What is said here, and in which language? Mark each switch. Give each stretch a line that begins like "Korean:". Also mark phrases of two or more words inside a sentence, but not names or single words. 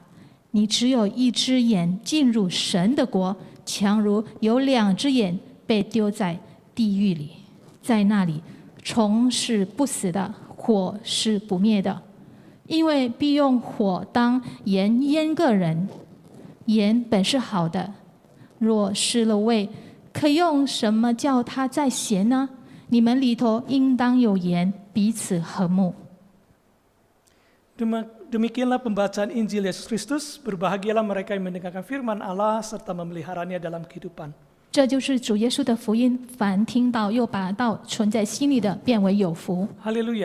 Chinese: 你只有一只眼进入神的国，强如有2只眼被丢在地狱里，在那里虫是不死的，火是不灭的，因为必用火当盐腌个人。盐本是好的，若失了味，可用什么叫它再咸呢？你们里头应当有盐，彼此和睦。
Indonesian: Demikianlah pembacaan Injil Yesus Kristus. Berbahagialah mereka yang mendengarkan firman Allah serta memeliharanya dalam kehidupan.
Chinese: 这就是主耶稣的福音，凡听到又把道存在心里的，变为有福。
Indonesian: Haleluya.